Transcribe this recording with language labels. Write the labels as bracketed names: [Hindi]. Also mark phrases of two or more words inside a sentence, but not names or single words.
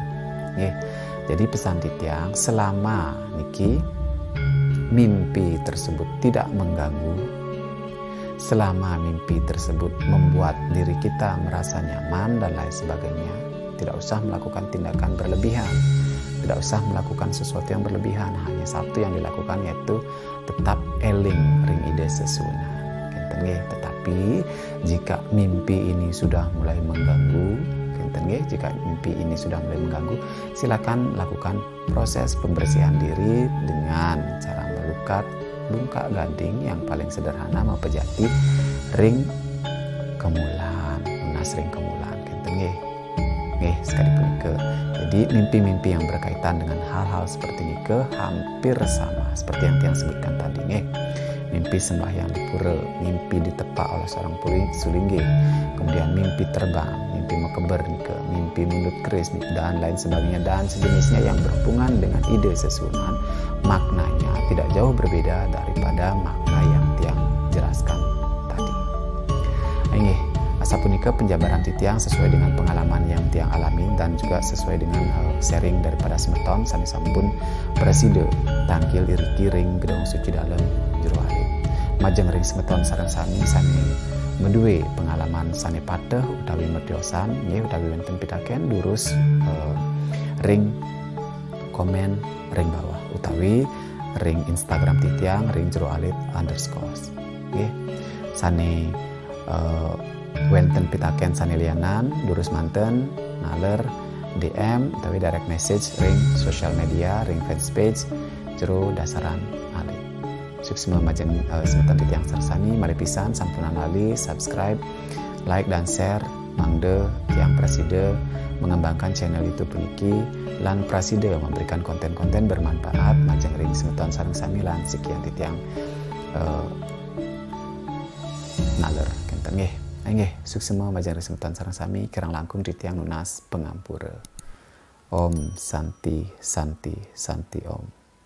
[Indonesian] Jadi pesan titiang, selama niki mimpi tersebut tidak mengganggu, selama mimpi tersebut membuat diri kita merasa nyaman dan lain sebagainya, tidak usah melakukan tindakan berlebihan, tidak usah melakukan sesuatu yang berlebihan. Hanya satu yang dilakukan, yaitu tetap [Balinese] eling ring ide sesunan. [Indonesian] Tetapi jika mimpi ini sudah mulai mengganggu, jika mimpi ini sudah mulai mengganggu, silakan lakukan proses pembersihan diri dengan cara melukat bungkak gading yang paling sederhana, [Balinese] mempejati ring kemulan, lunas ring kemulan. Sekali penikah. [Indonesian] Jadi mimpi-mimpi yang berkaitan dengan hal-hal seperti ini hampir sama seperti yang tiang sebutkan tadi. Mimpi sembahyang di pura, mimpi ditepak oleh seorang sulinggi, kemudian mimpi terbang, mimpi [Balinese] mekeber nikah, [Indonesian] mimpi [Balinese] mundut keris [Indonesian] dan lain sebagainya dan sejenisnya yang berhubungan dengan [Balinese] ide sesunan, [Indonesian] maknanya tidak jauh berbeda daripada makna yang tiang jelaskan tadi. Asapunika penjabaran titiang sesuai dengan pengalaman yang tiang alami dan juga sesuai dengan sharing daripada [Balinese] semeton sami sampun preside tangkil iriki ring gedung suci [Indonesian] dalam jero alit. [Balinese] Majeng ring semeton sareng sami menduwe pengalaman sane pateh utawi mediosan utawi wonten pitaken durus ring komen ring bawah utawi ring Instagram titiang ring jero alit _ sane wenten pitaken sanelianan durus manten naler DM utawi [English] direct message [Balinese] ring [Indonesian] sosial media [Balinese] ring fanpage jero dasaran alit. Suksema majeng semeton titiang sarsani mari pisan sampunan lali subscribe, like dan share mangde tiang preside [Indonesian] mengembangkan channel YouTube [Balinese] puniki lan preside [Indonesian] memberikan konten-konten bermanfaat [Balinese] majeng ring semeton sareng sami lan sekian titiang naler kenten suksema majeng ring semeton sareng sami kirang langkung titiang nunas pengampura. [Sanskrit] Om Santi Santi Santi Om.